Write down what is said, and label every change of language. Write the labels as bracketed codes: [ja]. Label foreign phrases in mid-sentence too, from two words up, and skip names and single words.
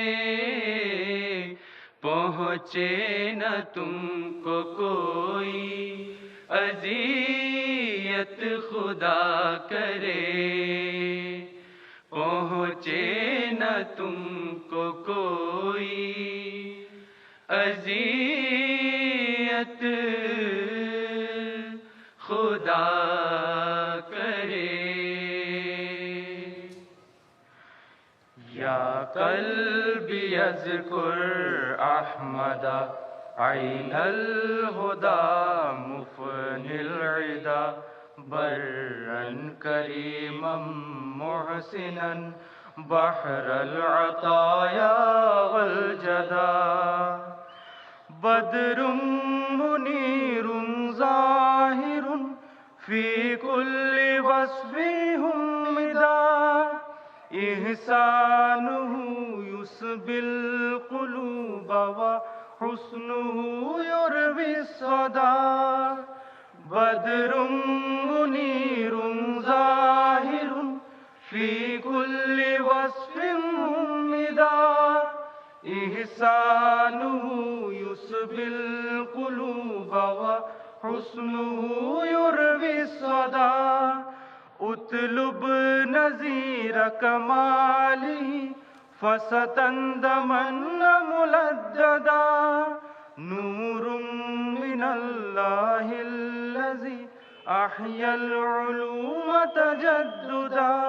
[ur] پہنچے نہ تم کو کوئی اذیت خدا کرے، پہنچے نہ تم کو کوئی اذیت خدا کرے. [ar] یا قلبی اذکر احمد عین الہدی مفنی العدا، برا کریما محسنا بحر العطایا والجدا، بدر منیر ظاہر فی کل وصف حمدا، احسانہ یسبی القلوب وحسنہ یروی الصدا، بدر منیر ظاہر فی کل وصف حمدا، احسانہ یسبی القلوب وحسنہ یروی الصدا، اطلب نظیر کمالہ فستندمن ملددا، نور من اللہ الذی احیا العلوم تجددا،